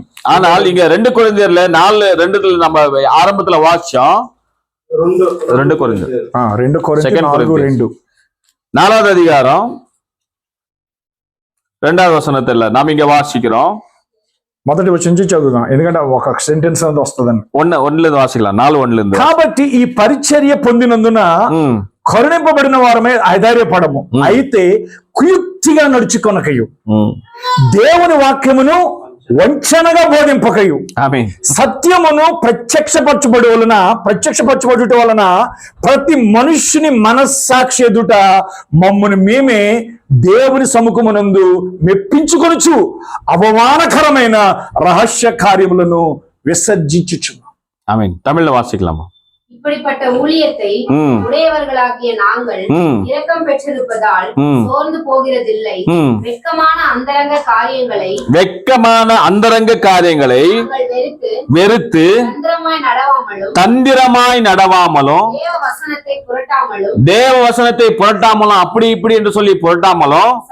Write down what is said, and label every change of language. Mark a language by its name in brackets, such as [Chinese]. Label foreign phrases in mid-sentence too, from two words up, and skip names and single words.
[Tamil] ஆனால் இங்க 2 கொரிந்தியர்ல 4:2 நம்ம ஆரம்பத்துல வாசிச்சோம். 2 கொரிந்தியர் [Telugu] 2 కొరింథీ 4:2 [Tamil] 4வது அதிகாரம் 2வது வசனத்துல நாம் இங்க வாசிக்கிறோம். [Telugu] మొదటి వచ్చి నుంచి చదువుదాం, ఎందుకంటే ఒక సెంటెన్స్ అనేది వస్తుందని. [Tamil] ஒண்ணுல வாசிக்கலாம், 4:1 [Telugu] కాబట్టి ఈ పరిచర్య పొందినందున కరుణింపబడిన వారమే ఐదార్యపడము, అయితే కుయుక్తిగా నడుచుకొనకయు, దేవుని వాక్యమును వంచనగా బోధింపకయు, సత్యమును ప్రత్యక్షపరచబడుట వలన ప్రతి మనుష్యుని మనస్సాక్షి ఎదుట మమ్మల్ని మేమే దేవుని సముఖమునందు మెప్పించుకొనుచు అవమానకరమైన రహస్య కార్యములను విసర్జించుచున్నాం. [Tamil] ஆமென். தமிழ்ல வாசிக்கலாமா? இப்படிப்பட்ட ஊழியத்தை உடையவர்களாகிய நாங்கள் இரக்கம் பெற்றிருப்பதால் சோர்ந்து போகிறதில்லை. வெட்கமான அந்தரங்க காரியங்களை வெறுத்து தந்திரமாய் நடவாமலும் தேவ வசனத்தை புரட்டாமலும் அப்படி இப்படி என்று சொல்லி புரட்டாமலும்